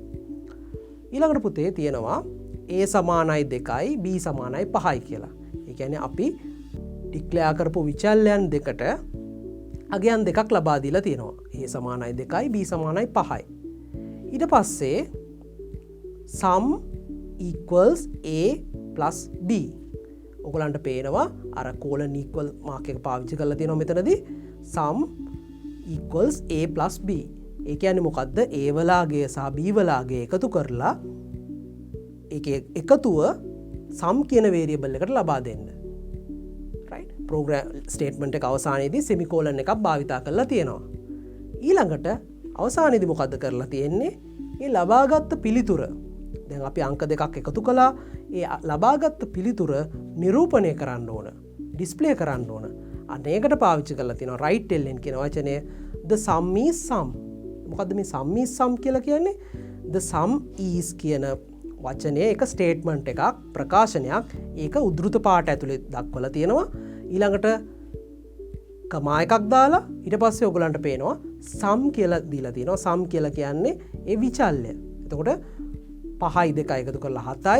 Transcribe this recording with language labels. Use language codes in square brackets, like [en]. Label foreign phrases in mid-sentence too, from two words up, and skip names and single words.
[si] ඊළඟට පුතේ තියෙනවා a සමානයි 2යි b සමානයි 5යි කියලා. ඒ කියන්නේ අපි ඩික්ලෙයාර් කරපු විචල්යන් දෙකට අගයන් දෙකක් ලබා දීලා තියෙනවා. a සමානයි 2යි b සමානයි 5යි. ඊට පස්සේ [en] sum equals a plus b. [si] ඔයගලන්ට පේනවා අර [en] colon equal mark [si] එක පාවිච්චි කරලා තියෙනවා මෙතනදී [en] sum equals a plus b. [si] ඒ කියන්නේ මොකද්ද? a වලාගේ සහ b වලාගේ එකතු කරලා ඒකේ එකතුව sum කියන variable එකට ලබා දෙන්න. [en] program statement [si] එක අවසානයේදී සෙමිකෝලන් එකක් භාවිතා කරලා තියෙනවා. ඊළඟට අවසානයේදී මොකද්ද කරලා තියෙන්නේ? මේ ලබාගත් පිළිතුර. දැන් අපි අංක දෙකක් එකතු කළා. ඒ ලබාගත් පිළිතුර නිරූපණය කරන්න ඕන. ඩිස්ප්ලේ කරන්න ඕන. අන්න ඒකට පාවිච්චි කරලා තියෙනවා [en] write ln [si] කියන වචනය. [en] the sum is sum. [si] මොකද්ද මේ [en] sum is sum [si] කියලා කියන්නේ? [en] the sum is [si] කියන වචනය එක ස්ටේට්මන්ට් එකක් ප්‍රකාශනයක්. ඒක උද්දෘත පාඨ ඇතුලේ දක්වලා තියෙනවා. ඊළඟට කමා එකක් දාලා ඊට පස්සේ ඔයගලන්ට පේනවා sum කියලා දීලා තියෙනවා. sum කියලා කියන්නේ ඒ විචල්‍ය. එතකොට 5යි 2යි එකතු කරලා 7යි.